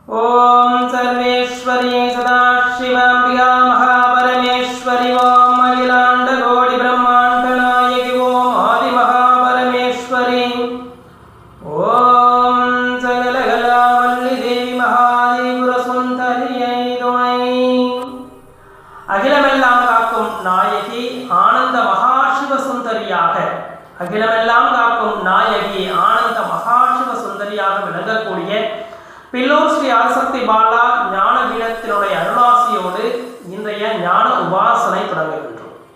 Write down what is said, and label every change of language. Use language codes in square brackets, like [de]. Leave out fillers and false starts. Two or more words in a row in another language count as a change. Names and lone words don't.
[sa] ओम सर्वेश्वरी सदाशिवांबिका महापरमेश्वरी ओम अखिलांड कोटि ब्रह्मांड नायकी ओम आदि महापरमेश्वरी ओम सकल कलावल्ली देवी महादेवी सुंदरियै [ta] துணை அகிலமெல்லாம் காக்கும் நாயகி ஆனந்த மகாசிவ சுந்தரியாக அகிலமெல்லாம் காக்கும் நாயகி ஆனந்த மகாசிவ சுந்தரியாக விளங்கக்கூடிய பில்லூர் ஸ்ரீ ஆதிசக்தி பாலா ஞான பீடத்தினுடைய அருளாசியோடு இன்றைய ஞான உபாசனை தொடங்குகின்றோம்.